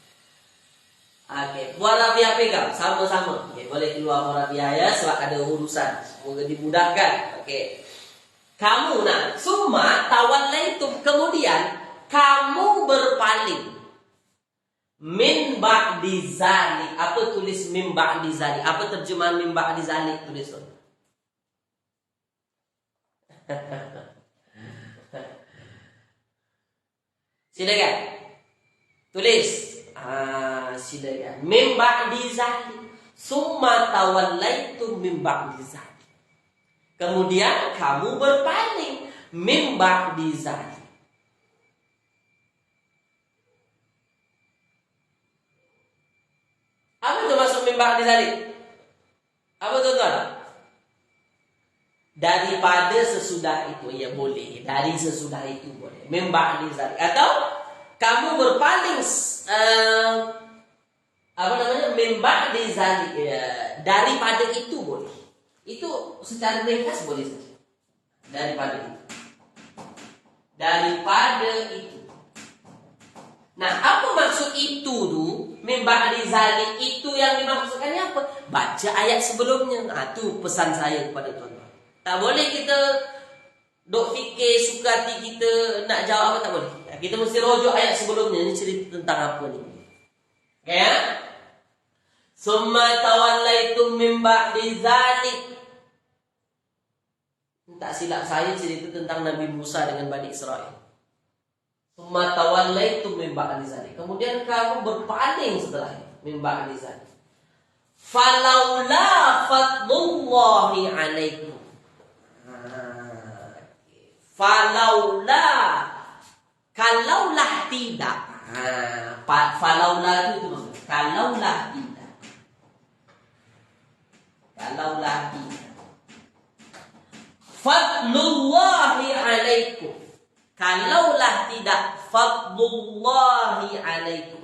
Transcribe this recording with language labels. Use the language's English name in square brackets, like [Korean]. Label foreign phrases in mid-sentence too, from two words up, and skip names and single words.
[Malay] Buat Rabiah pegang sama-sama. Oke, boleh keluar Buat Rabiah ya, sebab ada urusan. Semoga dimudahkan. Oke. Kamu [Arabic] ثم توليتم, [Malay] kemudian kamu berpaling. [Arabic] من بعد ذلك. [Malay] Apa tulis [Arabic] من بعد ذلك? [Malay] Apa terjemahan [Arabic] من بعد ذلك [Malay] tulis? Silakan. Tulis. Silakan. [Arabic] من بعد ذلك. ثم توليتم من بعد ذلك. [Malay] Kemudian kamu berpaling [Arabic] من بعد ذلك. [Malay] Apa itu maksud [Arabic] من بعد ذلك? [Malay] Apa tuan-tuan? Daripada sesudah itu, ya boleh. Dari sesudah itu boleh. [Arabic] من بعد ذلك. [Malay] Atau kamu berpaling [Arabic] من بعد ذلك, [Malay] ya, daripada itu boleh. Itu secara ringkas boleh saja. Daripada itu. Daripada itu. Nah, apa maksud itu tu? [Arabic] من بعد ذلك [Malay] itu yang dimaksudkannya apa? Baca ayat sebelumnya. Itu pesan saya kepada tuan-tuan. Tak boleh kita dok fikir suka hati kita nak jawab apa, tak boleh. Kita mesti rujuk ayat sebelumnya. Ini cerita tentang apa ni? Okay, ya? [Arabic] ثم توليتم من بعد ذلك. [Malay] Tak silap saya cerita tentang Nabi Musa dengan Bani Israel. [Arabic] ثم توليتم من بعد ذلك. [Malay] Kemudian kamu berpaling setelah itu. [Arabic] من بعد ذلك. فلولا فضل الله عليكم. Falaula, [Malay] kalaulah tidak. Falaula itu maksudnya kalaulah tidak. Kalaulah tidak. [Arabic] فضل الله عليكم. [Malay] Kalaulah tidak, [Arabic] فضل الله عليكم.